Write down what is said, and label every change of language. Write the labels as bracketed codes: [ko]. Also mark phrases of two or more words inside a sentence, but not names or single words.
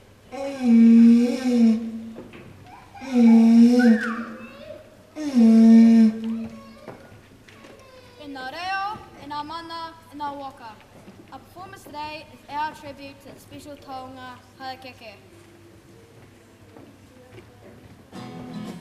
[mi] In ngā reo, in ngā mana, in ngā waka. [en] Our performance today is our tribute to the special taonga Harakeke.